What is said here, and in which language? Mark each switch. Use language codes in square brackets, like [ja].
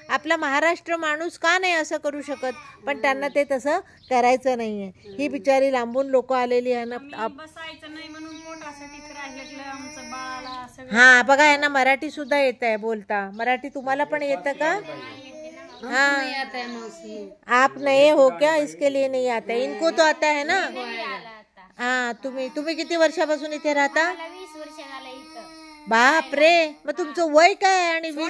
[mr] आपला महाराष्ट्र माणूस का नाही असं करू शकत? पण त्यांना ते तसं करायचं नाहीये। ही बिचारी लांबून लोक आलेली आहे ना। हाँ बघा, यांना मराठी सुद्धा येत आहे बोलता। मराठी तुम्हाला पण येतं का? हाँ [hi] नहीं आता है मौसी। आप नए हो क्या, इसके लिए नहीं आता है? इनको तो आता है ना. [mr] हा, तुम्ही किती वर्षापासून इथे राहता? 20 वर्ष झालं इथं. बाप रे, मग तुमचं वय काय आहे आणि 20